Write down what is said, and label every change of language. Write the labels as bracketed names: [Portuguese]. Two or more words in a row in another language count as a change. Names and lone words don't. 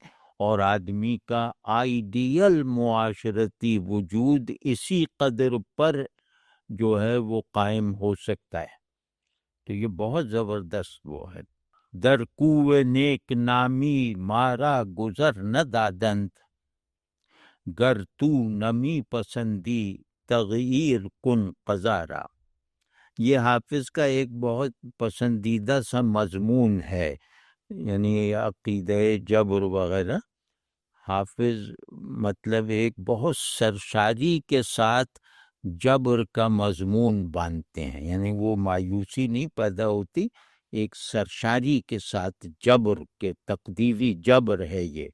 [Urdu] اور آدمی کا آئیڈیل معاشرتی وجود اسی قدر پر جو ہے وہ قائم ہو سکتا ہے۔ تو یہ بہت زبردست وہ ہے۔ [Persian] در کوہ نیک نامی مارا گزر نہ دادند، گر تو نمی پسندی تغییر کن قذارا۔ [Urdu] یہ حافظ کا ایک بہت پسندیدہ سا مضمون ہے، یعنی عقیدہ جبر وغیرہ۔ حافظ مطلب ایک بہت سرشاری کے ساتھ جبر کا مضمون باندھتے ہیں، یعنی وہ مایوسی نہیں پیدا ہوتی، ایک سرشاری کے ساتھ جبر کے تقدیری جبر ہے یہ۔